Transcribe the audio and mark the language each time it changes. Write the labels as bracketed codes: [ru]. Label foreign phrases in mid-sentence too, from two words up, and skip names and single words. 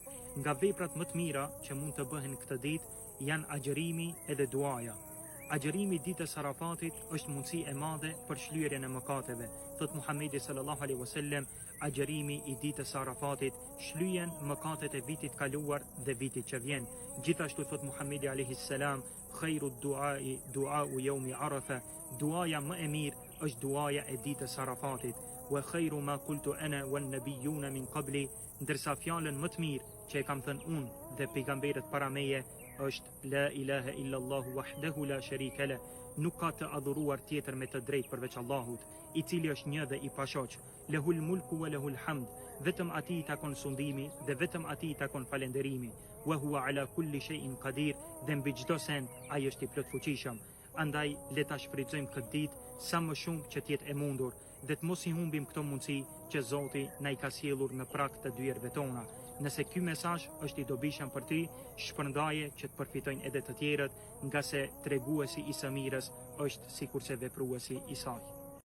[sq] Nga veprat më të mira që mund të bëhen këtë ditë janë agjërimi edhe duaja. Agjërimi ditës Arafatit është mundësi e madhe për shlyerjen e mëkateve. Thot Muhamedi [ar] صلى الله عليه وسلم, [sq] agjërimi i ditës Arafatit shlyen mëkatet e vitit kaluar dhe vitit që vjen. Gjithashtu thot [ar] Muhamedi عليه السلام, خير الدعاء دعاء يوم عرفة, [sq] duaja më e mirë është duaja e ditës Arafatit. [ar] وخير ما قلت أنا والنبيون من قبلي, [sq] ndërsa fjalën më të mirë që e kam thënë unë dhe pejgamberët para meje është [ar] لا إله إلا الله وحده لا شريك له, [sq] nuk ka të adhuruar tjetër me të drejtë përveç Allahut, i cili është një dhe i pashoq. [ar] له الملك وله الحمد, [sq] vetëm atij i takon sundimi dhe vetëm atij i takon falënderimi. [ar] وهو على كل شيء قدير, [sq] dhe mbi çdo send ai është i plotfuqishëm. Andaj le ta shfrytëzojmë këtë ditë sa më shumë që të jetë e mundur dhe të mos i humbim këto mundësi që Zoti na i ka sjellur në prag të dyerve tona. Nëse ky mesazh është i dobishëm për ty, shpërndaje që të përfitojnë edhe të tjerët, nga se treguesi i së mirës është sikurse vepruesi i saj.